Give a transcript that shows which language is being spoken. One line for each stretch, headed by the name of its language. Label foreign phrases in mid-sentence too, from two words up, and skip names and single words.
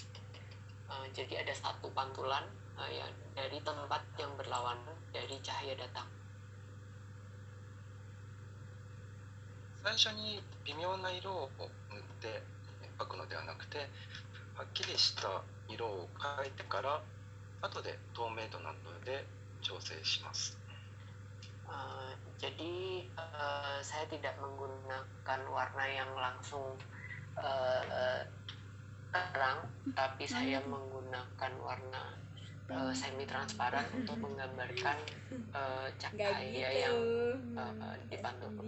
Indonesian: Jadi ada satu pantulan dari tempat yang berlawanan dari cahaya datang.
Japanese: 最初に微妙な色を塗って描くのではなくて、はっきりした色を描いてから後で透明度などで調整します。
Indonesian: Jadi saya tidak menggunakan warna yang langsung terang, tapi saya menggunakan warna semi transparan untuk menggambarkan cahaya yang dipantulkan.